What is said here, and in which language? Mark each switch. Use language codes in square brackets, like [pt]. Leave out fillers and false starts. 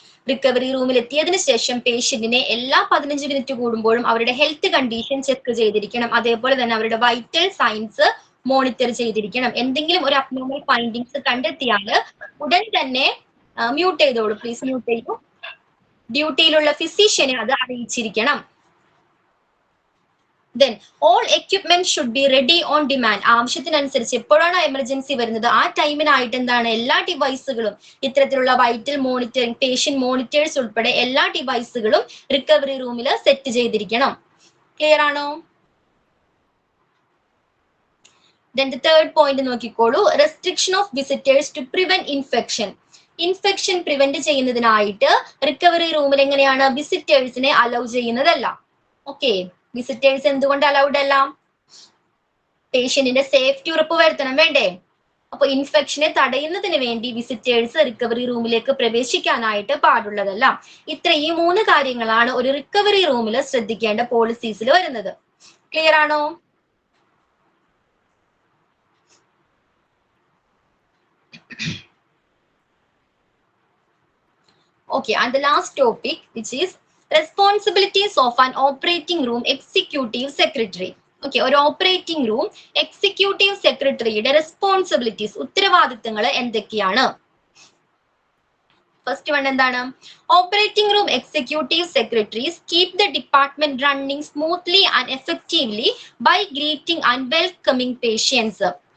[ml] Recovery റൂമിൽ എത്തിയതിനു ശേഷം പേഷ്യന്റിനെ എല്ലാ 15 മിനിറ്റ് കൂടുമ്പോഴും അവരുടെ ഹെൽത്ത് കണ്ടീഷൻ ചെക്ക് ചെയ്തിരിക്കണം. അതേപോലെ തന്നെ അവരുടെ വൈറ്റൽ സയൻസ് മോണിറ്റർ ചെയ്തിരിക്കണം. എന്തെങ്കിലും ഒരു അബ്നോർമൽ ഫൈൻഡിങ്സ് കണ്ടെത്തിയാൽ ഉടൻ തന്നെ മ്യൂട്ട് ചെയ്തോളൂ, പ്ലീസ് മ്യൂട്ട് ചെയ്യൂ. ഡ്യൂട്ടിയിലുള്ള ഫിസിഷ്യനെ അത് അറിയിച്ചിരിക്കണം. [en] Then all equipment should be ready on demand. [ml] ആവശ്യത്തിനനുസരിച്ച് എപ്പോഴാണ് എമർജൻസി വരുന്നത് ആ ടൈമിനായിട്ട് എന്താണ് എല്ലാ ഡിവൈസുകളും, ഇത്തരത്തിലുള്ള വൈറ്റൽ മോണിറ്ററിംഗ്, പേഷ്യന്റ് മോണിറ്റേഴ്സ് ഉൾപ്പെടെ എല്ലാ ഡിവൈസുകളും റിക്കവറി റൂമിൽ സെറ്റ് ചെയ്തിരിക്കണം. ക്ലിയർ ആണോ? [en] Then the third point [ml] നോക്കിക്കോളൂ. [en] Restriction of visitors to prevent infection. [ml] Infection prevent ചെയ്യുന്നതിനായിട്ട് recovery റൂമിൽ എങ്ങനെയാണ് വിസിറ്റേഴ്സിനെ അലൗ ചെയ്യുന്നതല്ല. ഓക്കെ, വിസിറ്റേഴ്സ് എന്തുകൊണ്ട് അലൗഡ് അല്ല? പേഷ്യന്റിന്റെ സേഫ്റ്റി ഉറപ്പുവരുത്തണം, വേണ്ടേ? അപ്പൊ ഇൻഫെക്ഷനെ തടയുന്നതിന് വേണ്ടി വിസിറ്റേഴ്സ് റിക്കവറി റൂമിലേക്ക് പ്രവേശിക്കാനായിട്ട് പാടുള്ളതല്ല. ഈ 3 കാര്യങ്ങളാണ് ഒരു റിക്കവറി റൂമിൽ ശ്രദ്ധിക്കേണ്ട പോളിസീസിൽ വരുന്നത്. ക്ലിയർ ആണോ? [en] Okay, and the last topic, which is responsibilities of an operating room executive secretary. [ml] Okay, ഒരു ഓപ്പറേറ്റിംഗ് റൂം എക്സിക്യൂട്ടീവ് സെക്രട്ടറിയുടെ റെസ്പോൺസിബിലിറ്റീസ്, ഉത്തരവാദിത്തങ്ങൾ എന്തൊക്കെയാണ്? ഫസ്റ്റ് വൺ എന്താണ്? [en] Operating room executive secretaries keep the department running smoothly and effectively by greeting and welcoming patients.